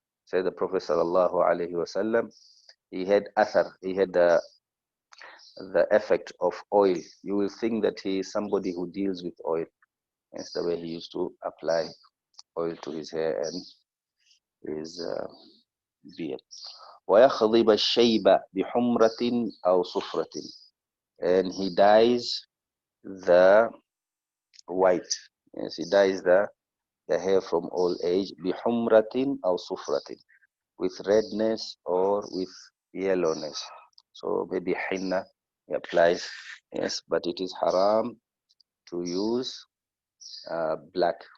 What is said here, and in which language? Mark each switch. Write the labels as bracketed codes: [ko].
[en] Say the Prophet ﷺ, he had athar, he had the effect of oil. You will think that he is somebody who deals with oil. That's the way he used to apply oil to his hair and his beard. [ar] وَيَخْضِبَ الشَّيْبَ بِحُمْرَةٍ أَوْ صُفْرَةٍ, [en] and he dyes the white. Yes, he dyes the hair from old age. [ar] بِحُمْرَةٍ أو صُفْرَةٍ, [en] with redness or with yellowness. So maybe henna he applies, yes, but it is haram to use black.